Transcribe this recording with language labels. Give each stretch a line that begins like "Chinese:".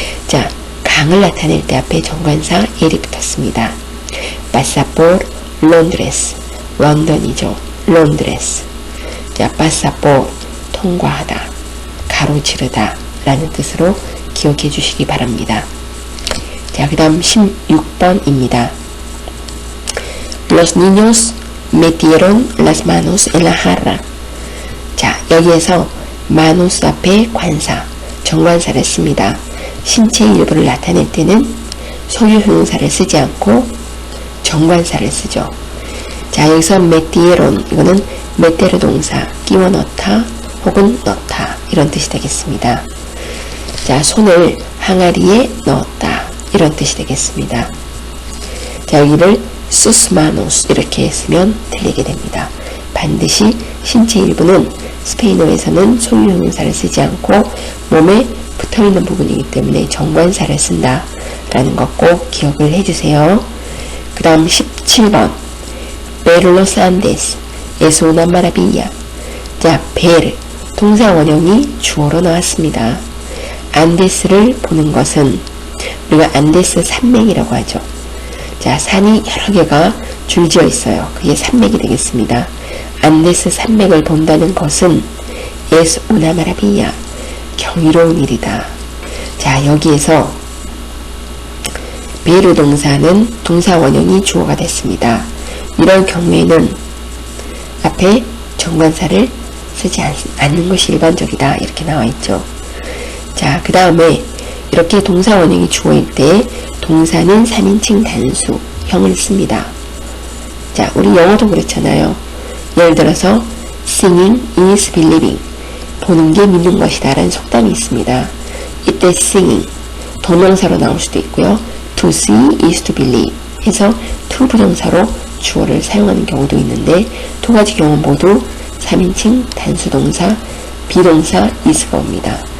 Korean: 자, 강을 나타낼 때 앞에 정관사 el이 붙었습니다.
Spanish: pasa por Londres.
Korean: 런던이죠.
Spanish: Londres.
Korean: 자,
Spanish: pasa por
Korean: 통과하다, 가로지르다 라는 뜻으로 기억해 주시기 바랍니다. 자, 그 다음 16번입니다.
Spanish: Los niños metieron las manos en la jarra.
Korean: 자, 여기에서 manos 앞에 관사, 정관사를 씁니다. 신체 일부를 나타낼 때는 소유 형용사를 쓰지 않고 정관사를 쓰죠. 자, 여기서 metieron, 이거는 메테르 동사, 끼워 넣다 혹은 넣다 이런 뜻이 되겠습니다. 자, 손을 항아리에 넣었다 이런 뜻이 되겠습니다. 자, 여기를
Spanish: sus manos
Korean: 이렇게 쓰면 틀리게 됩니다. 반드시 신체 일부는 스페인어에서는 소유 형용사를 쓰지 않고 몸에 붙어있는 부분이기 때문에 정관사를 쓴다 라는 것 꼭 기억을 해주세요. 그 다음 17번
Spanish: ver los Andes es una maravilla.
Korean: 자, ver 동사 원형이 주어로 나왔습니다. 안데스를 보는 것은 우리가 안데스 산맥이라고 하죠. 자, 산이 여러 개가 줄지어 있어요. 그게 산맥이 되겠습니다. 안데스 산맥을 본다는 것은
Spanish: es una maravilla,
Korean: 경이로운 일이다. 자, 여기에서 베르 동사는 동사 원형이 주어가 됐습니다. 이런 경우에는 앞에 정관사를 쓰지 않는 것이 일반적이다 이렇게 나와 있죠. 자, 그 다음에 이렇게 동사 원형이 주어일 때 동사는 3인칭 단수형을 씁니다. 자, 우리 영어도 그렇잖아요. 예를 들어서
English: Seeing is believing.
Korean: 보는 게 믿는 것이다 라는 속담이 있습니다. 이때 seeing 동명사로 나올 수도 있고요.
English: To see is to believe
Korean: 해서 to 부정사로 주어를 사용하는 경우도 있는데 두 가지 경우 모두 3인칭 단수동사, 비동사 is가 옵니다.